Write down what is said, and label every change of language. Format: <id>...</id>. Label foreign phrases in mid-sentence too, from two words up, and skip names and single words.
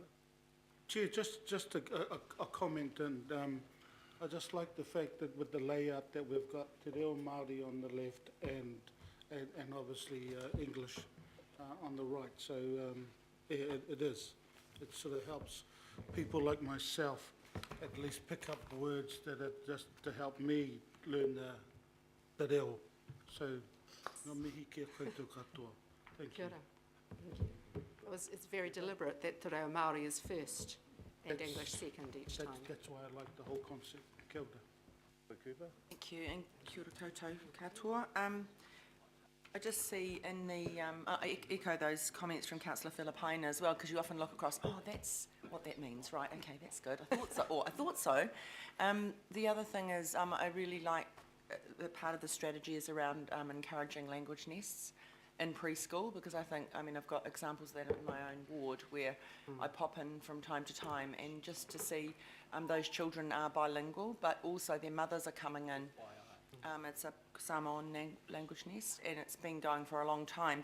<en>Chair, just a comment, and I just like the fact that with the layout that we've got Te Reo Māori on the left and obviously English on the right. So yeah, it sort of helps people like myself at least pick up words that are just to help me learn the reo.</en> <mi>So, ngā mihi kia koutou katoa.</mi> <en>Thank you.</en> <mi>Kia ora.</mi> <en>Thank you. It's very deliberate that Te Reo Māori is first and English second each time. That's why I like the whole concept.</en> <mi>Kia ora.</mi> <en>Cooper? Thank you, and</en> <mi>kia ora koutou katoa.</mi> <en>I just see in the, I echo those comments from Councillor Philippina as well, because you often look across, oh, that's what that means, right, okay, that's good, I thought so, or I thought so. The other thing is, I really like the part of the strategy is around encouraging language nests in preschool, because I think, I mean, I've got examples of that in my own ward where I pop in from time to time, and just to see those children are bilingual, but also their mothers are coming in It's a Samoan language nest, and it's been going for a long time.</en>